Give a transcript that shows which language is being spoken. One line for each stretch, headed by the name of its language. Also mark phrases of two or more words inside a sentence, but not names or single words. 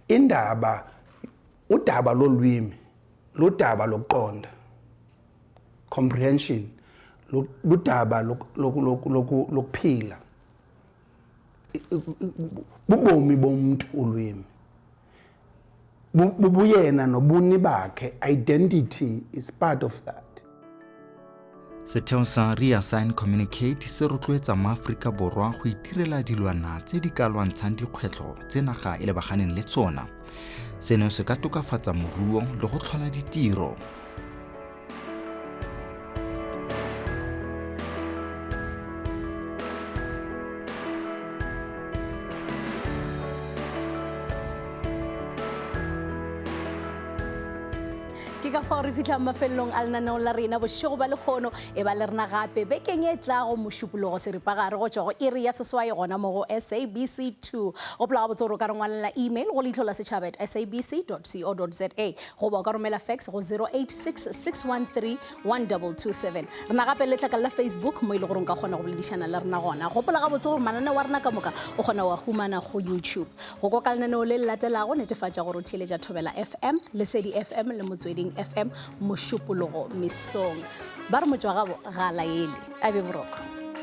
Xhosa: udaba lolwimi ludaba lokuqonda comprehension ludaba lokuphila bubomi bomuntu ulwimi bubuyena nobuni bakhe
English: identity is part of that.
Tswana: Setheo sa Reassign Communicate se rotloetsa maAforika Borwa go itirela dilwana tse di ka lwantshang dikgwetlho tse naga e lebaganeng le tsona. Seno se ka tokafatsa moruo le go tlhola ditiro.
Northern Sotho: Ka fa re fitla mafelong a lenaneo la rena bošego ba lekgono e ba le rena gape bekeng e tlago mošupologo seripagare go tšwa go iri ya seswai gona mo go SABC2 go pela gabotse gore o ka re ngwalela email go leihlo la setšhaba @sabc.co.za goba o ka romela fax go 0866131227 rena gape le tlaka la Facebook mo ile gore nka kgona go boledišana le rena gona gopola gabotse gore mananeo wa rena ka moka o kgona wa humana go YouTube go kwa ka lenaneo le latelago netefatša gore o theeletša Thobela FM Lesedi FM le Motsweding FM mošupologo mesong ba re motšwa gabo ga laele a be boroko.